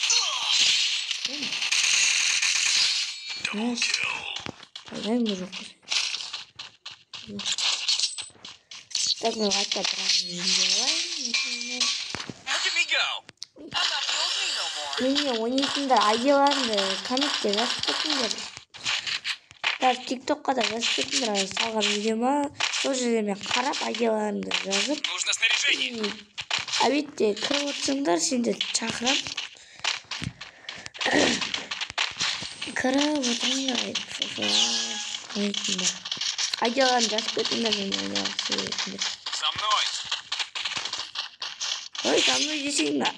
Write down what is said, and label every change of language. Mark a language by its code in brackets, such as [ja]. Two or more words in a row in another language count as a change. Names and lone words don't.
[ru] Дай мужик. Так, ну опять не, [kk] ойнайтындар айдияларында комментте жазып кетіңдер. Даже тиктокқа да жазып кетіңдер салған видеома. Сол жерде мен қарап айдияларымды жазып. [ru] Нужно снаряжение. [kk] Әбетте кіріп отырсыңдар, сендерді шақырам. Кіріп отырыңдар ойнайтындар. Айдияларын жазып кетіңдер, мен айдияларын сөйлетіңдер. [ru] За мной. [kk] Ой, [ru] за мной [kk] десең ба?